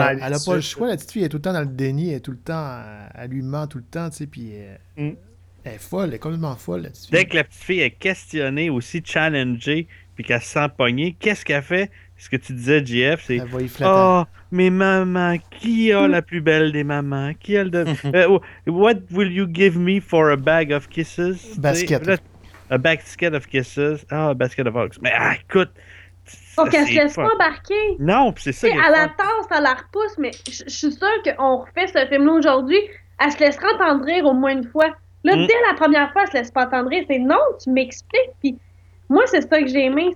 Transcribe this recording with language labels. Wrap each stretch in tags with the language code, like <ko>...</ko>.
<fr>Façon, elle n'a pas le choix. La petite fille elle est tout le temps dans le déni. Elle est tout le temps, elle lui ment tout le temps. Elle est folle. Elle est complètement folle. La dès que la petite fille est questionnée, aussi challengée, puis qu'elle s'empoignée, qu'est-ce qu'elle fait? Ce que tu disais, JF, c'est « Oh, mes mamans, qui a la plus belle des mamans? Qui a le de...</fr> <en>what will you give me for a bag of kisses? » Basket. A basket of kisses. Ah, oh, a basket of hugs.</en> <fr>Mais écoute. Pour qu'elle se laisse pas embarquer. Non, pis c'est ça. Elle la tasse, elle la repousse, mais je suis sûre qu'on refait ce film-là aujourd'hui. Elle se laissera attendrir au moins une fois. Là, dès la première fois, elle se laisse pas attendrir. C'est non, tu m'expliques. Puis moi, c'est ça que j'ai aimé.</fr>